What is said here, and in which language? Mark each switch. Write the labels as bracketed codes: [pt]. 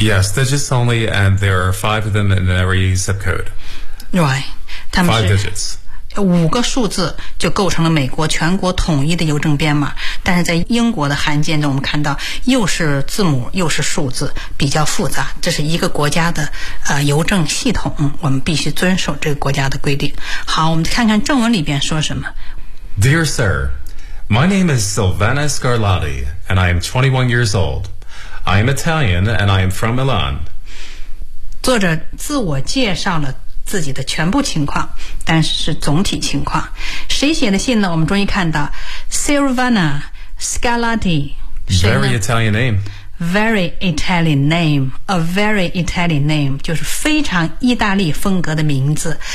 [en] Yes, digits only, and there are five of them in every zip code. Right. Five digits. [zh] 五个数字就构成了美国全国统一的邮政编码，但是在英国的函件中我们看到又是字母又是数字，比较复杂，这是一个国家的邮政系统，我们必须遵守这个国家的规定。好，我们看看正文里边说什么。 [en] Dear Sir, My name is Silvana Scarlatti and I am 21 years old. I am Italian and I am from Milan. [zh] 作者自我介绍了自己的全部情况，但是总体情况，谁写的信呢？我们终于看到 Silvana Scarlatti， [en] very Italian name， very Italian name， a very Italian name， [zh] 就是非常意大利风格的名字。